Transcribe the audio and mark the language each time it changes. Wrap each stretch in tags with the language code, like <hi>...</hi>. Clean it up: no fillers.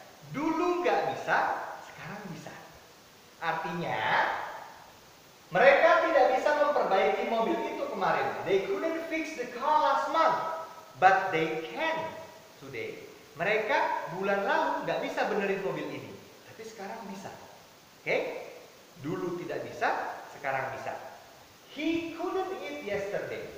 <id>Dulu nggak bisa, sekarang bisa. Artinya, mereka tidak bisa memperbaiki mobil itu kemarin.</id> <en>They couldn't fix the car last month, but they can today.</en> <id>Mereka bulan lalu nggak bisa benerin mobil ini, tapi sekarang bisa. Oke? Dulu tidak bisa, sekarang bisa.</id> <en>He couldn't eat yesterday.</en>